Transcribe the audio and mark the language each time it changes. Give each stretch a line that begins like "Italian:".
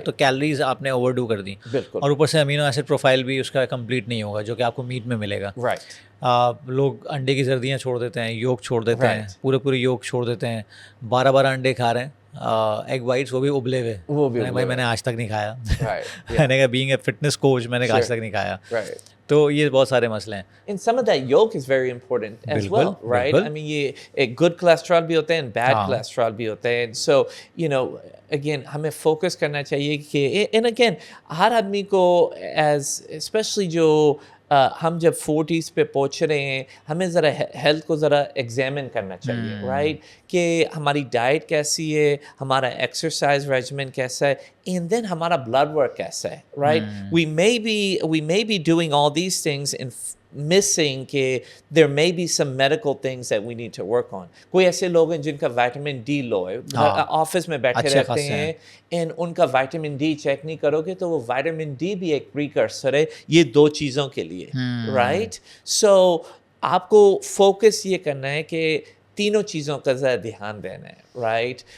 Urdu: تو کیلریز آپ نے اوور ڈو کر دی, اور اوپر سے امینو ایسڈ پروفائل بھی اس کا کمپلیٹ نہیں ہوگا جو کہ آپ کو میٹ میں ملے گا. لوگ انڈے کی زردیاں چھوڑ دیتے ہیں, یوک چھوڑ دیتے ہیں, پورے یوک چھوڑ دیتے ہیں, 12 انڈے کھا رہے ہیں, ایگ وائٹس وہ بھی ابلے ہوئے. بھائی میں نے آج تک نہیں کھایا, میں نے کہا بینگ اے فٹنس کوچ میں نے آج تک نہیں کھایا. تو یہ بہت سارے مسئلے ہیں.
English: And some of that yolk is very important as well, right? I mean,
Urdu: یہ ایک good cholesterol بھی ہوتا ہے
English: and bad cholesterol
Urdu: بھی ہوتا ہے.
English: And so, again,
Urdu: ہمیں focus کرنا چاہیے کہ,
English: and again,
Urdu: ہر آدمی کو especially جو ہم جب 40s پہ پہنچ رہے ہیں ہمیں ذرا ہیلتھ کو ذرا ایگزامن کرنا چاہیے, رائٹ, کہ ہماری ڈائٹ کیسی ہے, ہمارا ایکسرسائز ریجمنٹ کیسا ہے, اینڈ دین ہمارا بلڈ ورک کیسا ہے, right.
English: We may be doing all these things and missing کہ there may be some medical things that we need to work on.
Urdu: کوئی ایسے لوگ ہیں جن کا وائٹامن ڈی لو ہے, آفس میں بیٹھے رہتے ہیں اینڈ ان کا وائٹامن ڈی چیک نہیں کرو گے تو وہ وائٹامن ڈی بھی ایک پریکرسر ہے یہ 2 چیزوں کے لیے, رائٹ. سو آپ کو فوکس یہ کرنا ہے کہ تینوں چیزوں کا ذرا دھیان دینا ہے, رائٹ.